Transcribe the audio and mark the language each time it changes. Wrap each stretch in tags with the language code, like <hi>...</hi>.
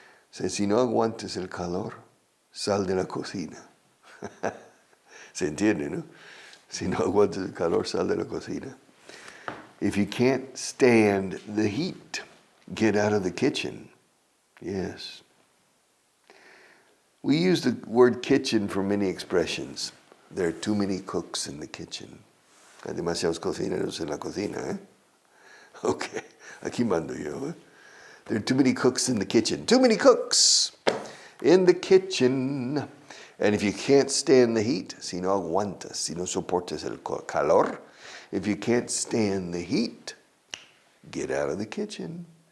<es>Si no aguantes el calor, sal de la cocina. Se entiende, ¿no? Si no aguantes el calor, sal de la cocina.</es> <en>If you can't stand the heat, get out of the kitchen. Yes. We use the word kitchen for many expressions. There are too many cooks in the kitchen.</en> <es>Hay demasiados cocineros en la cocina, ¿eh? Okay, aquí mando yo, ¿eh?</es> <en>There are too many cooks in the kitchen. Too many cooks in the kitchen. And if you can't stand the heat,</en> <es>si no aguantas, si no soportas el calor,</es> <en>if you can't stand the heat, get out of the kitchen.</en>